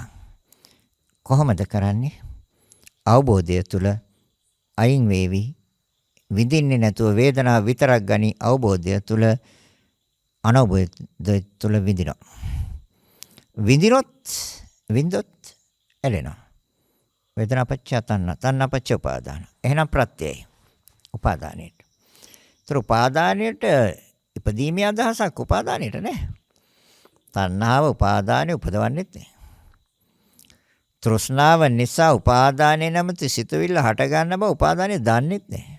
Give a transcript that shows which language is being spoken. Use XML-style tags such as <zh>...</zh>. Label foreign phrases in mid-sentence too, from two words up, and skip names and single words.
<si>කොහොමද කරන්නේ? අවබෝධය තුල අයින් වේවි. විඳින්නේ නැතුව වේදනාව විතරක් ගනි. අවබෝධය තුල අනවබෝධය තුල විඳිනවා. විඳොත් ඇලෙනවා.</si> <pi>වේදනා පච්චය තණ්හා, තණ්හා පච්චය උපාදාන.</pi> <si>එහෙනම් ප්‍රත්‍යයයි උපාදානයට. ඒතර උපාදානයට ඉපදීමේ අදහසක් උපාදානයට නෑ. තණ්හාව උපාදානෙ උපදවන්නෙත් නෑ. තෘෂ්ණාව නිසා උපාදානයේ නැමැති සිතුවිල්ල හට ගන්න බව උපාදානය දන්නෙත් නෑ.</si>